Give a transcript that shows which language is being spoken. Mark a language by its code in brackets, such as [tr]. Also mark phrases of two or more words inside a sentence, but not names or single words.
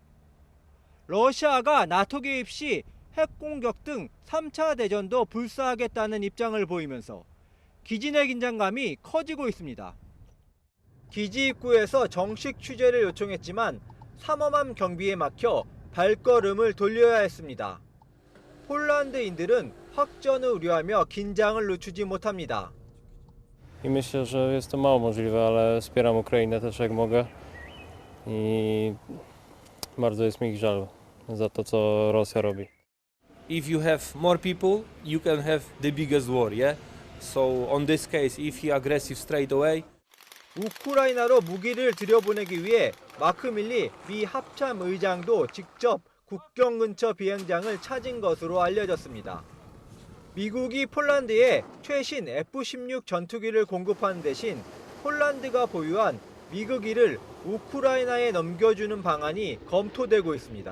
[ko] 러시아가 나토 개입 시 핵공격 등 3차 대전도 불사하겠다는 입장을 보이면서 기지 내 긴장감이 커지고 있습니다. 기지 입구에서 정식 취재를 요청했지만 삼엄한 경비에 막혀 발걸음을 돌려야 했습니다. 폴란드인들은 확전을 우려하며 긴장을 늦추지 못합니다. [pl] I myślę, że jest to mało możliwe, ale wspieram Ukrainę też jak mogę i bardzo jest mi ich żal za to, co Rosja robi. [en] If you have more people, you can have the biggest war, yeah? So on this case, if he aggressive straight away. [ko] 우크라이나로 무기를 들여보내기 위해 마크 밀리 미 합참 의장도 직접 국경 근처 비행장을 찾은 것으로 알려졌습니다. 미국이 폴란드에 최신 F-16 전투기를 공급하는 대신 폴란드가 보유한 미국기를 우크라이나에 넘겨주는 방안이 검토되고 있습니다.